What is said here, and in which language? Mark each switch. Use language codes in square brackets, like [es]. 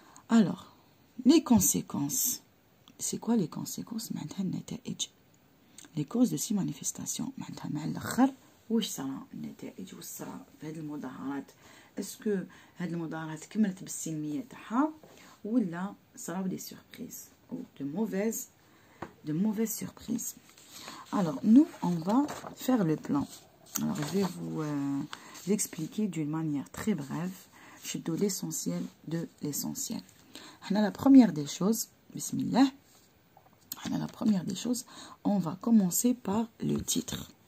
[fr] Alors, les conséquences. C'est quoi les conséquences? [ar] معناتها النتائج. [fr] Les causes de ces manifestations. [ar] معناتها مع الآخر واش صرا النتائج واش صرا في هذه المظاهرات اسكو هذه المظاهرات كملت بالسلميه تاعها ولا صراو دي سوربريز او [fr] de mauvaises surprises. Alors nous on va faire le plan. Alors je vais vous expliquer d'une manière très brève. Je donne l'essentiel de l'essentiel. La première des choses, bismillah. La première des choses, on va commencer par le titre.